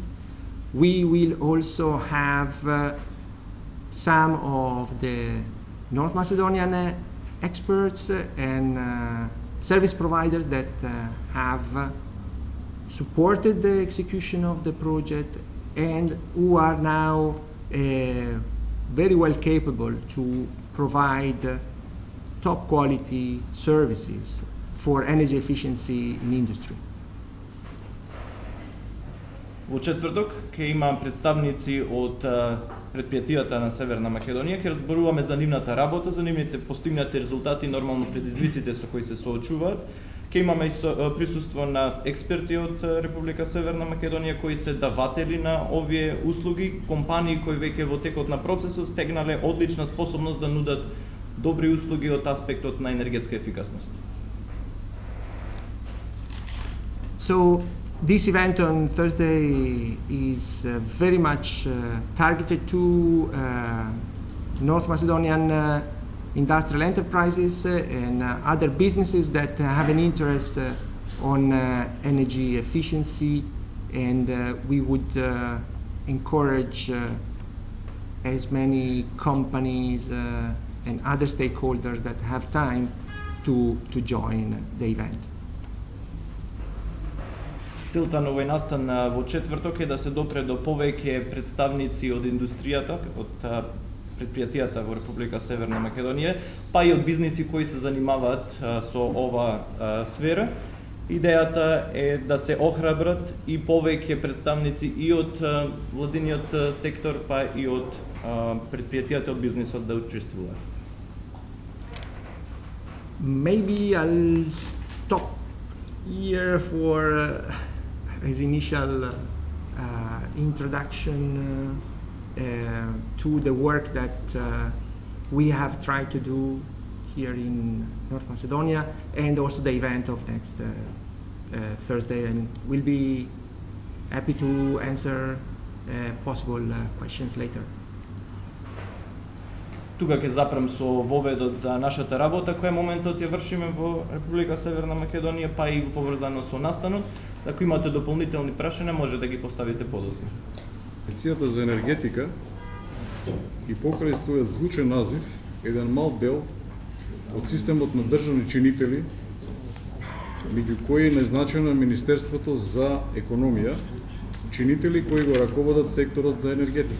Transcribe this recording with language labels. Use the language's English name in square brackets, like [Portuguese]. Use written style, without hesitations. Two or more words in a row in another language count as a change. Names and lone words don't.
[English] We will also have some of the North Macedonian experts and service providers that have supported the execution of the project and who are now very well capable to provide top quality services for energy efficiency in industry. [Macedonian] Во четврток ќе има представници од предпријатијата на Северна Македонија, ќе разборуваме за нивната работа, за нивните постигнати резултати и нормално предизвиците со кои се соочуваат. Ќе имаме и присуство на експерти од Република Северна Македонија кои се даватели на овие услуги, компании кои веќе во текот на процесот стегнале одлична способност да нудат добри услуги од аспектот на енергетска ефикасност. [English] So this event on Thursday is very much targeted to North Macedonian industrial enterprises and other businesses that have an interest on energy efficiency, and we would encourage as many companies and other stakeholders that have time to join the event. [Macedonian] Целта на овој настан во четврток е да се допре до повеќе представници од индустријата, од предпријатијата во Република Северна Македонија, па и од бизниси кои се занимаваат со ова сфера. Идејата е да се охрабрат и повеќе представници и од владиниот сектор, па и од предпријатијата од бизнисот да учествуваат. [English] Maybe I'll stop here for as initial introduction to the work that we have tried to do here in North Macedonia, and also the event of next Thursday, and we'll be happy to answer possible questions later. [Macedonian] тука ќе запрем со воведот за нашата работа која моментот ја вршиме во Република Северна Македонија, па и поврзано со настанот. Ако имате дополнителни прашања, може да ги поставите подоцна. Агенцијата за енергетика и покрај својот звучен назив, еден мал дел од системот на државни чинители, меѓу кои е назначено Министерството за економија, чинители кои го раководат секторот за енергетика.